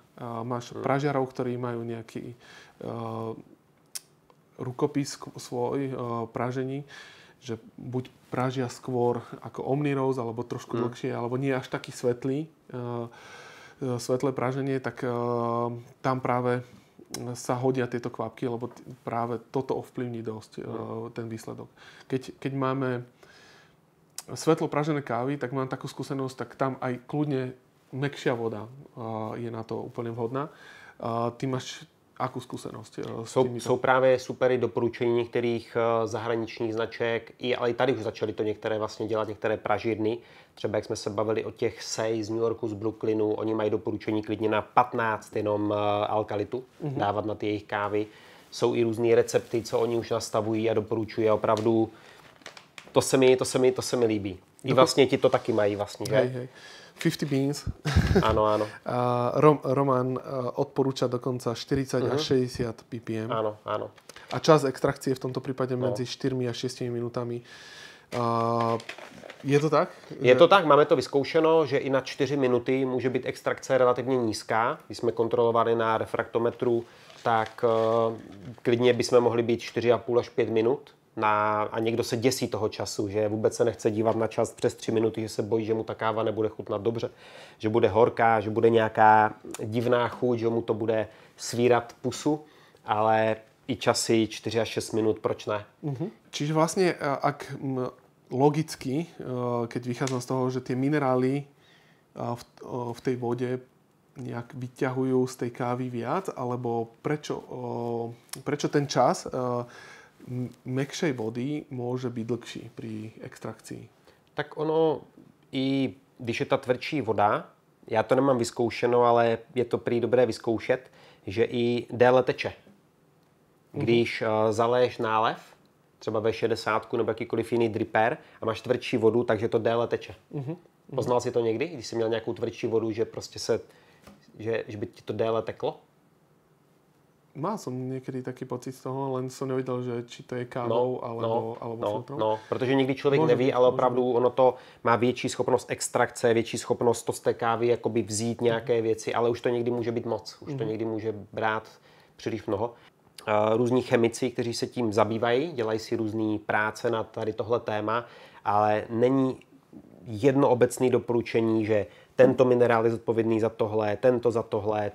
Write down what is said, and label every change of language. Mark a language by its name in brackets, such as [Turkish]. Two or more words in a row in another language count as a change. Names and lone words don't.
[Slovak] Máš pražiarov, ktorí majú nejaký rukopis svoj pražení, že buď pražia skôr ako Omni-Rose, alebo trošku dlhšie, alebo nie až taký svetlé praženie, tak tam práve sa hodia tieto kvapky, lebo práve toto ovplyvní dosť ten výsledok. Keď máme svetlo pražené kávy, tak mám takú skúsenosť, tak tam aj kľudne mäkšia voda je na to úplne vhodná. Ty máš akú skúsenosť s týmito? [Czech] Jsou právě super i doporučení některých zahraničních značek, ale i tady už začaly to některé vlastně dělat, některé pražírny. Třeba jak jsme se bavili o těch Say z New Yorku, z Brooklynu, oni mají doporučení klidně na 15 jenom alkalitu dávat na ty jejich kávy. Jsou i různé recepty, co oni už nastavují a doporučují a opravdu to se mi líbí. I vlastně ti to taky mají vlastně, že? [Slovak] Hej. 50 beans. Áno. Roman odporúča dokonca 40 až 60 ppm. Áno. A čas extrakcie v tomto prípade medzi 4 a 6 minútami. Je to tak? [Czech] Je to tak, máme to vyzkoušeno, že i na 4 minuty může být extrakce relativně nízká. Když jsme kontrolovali na refraktometru, tak klidně bychom mohli být 4,5 až 5 minut. A někdo se děsí toho času, že vůbec se nechce dívat na čas přes 3 minuty, že se bojí, že mu ta káva nebude chutnat dobře, že bude horká, že bude nějaká divná chuť, že mu to bude svírat pusu, ale i časy 4 až 6 minut, proč ne? [Slovak] Čiže vlastne, ak logicky, keď vychádzam z toho, že tie minerály v tej vode nejak vyťahujú z tej kávy viac, alebo prečo ten čas mäkšej vody môže byť dlhší pri extrakcii? [Czech] Tak ono, i když je ta tvrdší voda, já to nemám vyzkoušeno, ale je to prý dobré vyzkoušet, že i déle teče. Když zaleješ nálev, třeba V60 nebo jakýkoliv jiný dripper a máš tvrdší vodu, takže to déle teče. Poznal si to někdy, když jsi měl nějakou tvrdší vodu, že prostě že by ti to déle teklo? [Slovak] Mal som niekedy taký pocit z toho, len som nevedel, že či to je kávou alebo filtrom. [Czech] No, protože nikdy člověk neví, ale opravdu ono to má větší schopnost extrakce, větší schopnost to z té kávy jakoby vzít nějaké věci, ale už to někdy může být moc. Už to někdy může brát příliš mnoho. Různí chemici, kteří se tím zabývají, dělají si různé práce na tady tohle téma, ale není jedno obecné doporučení, že tento minerál je zodpovědný za tohle, tento za tohle.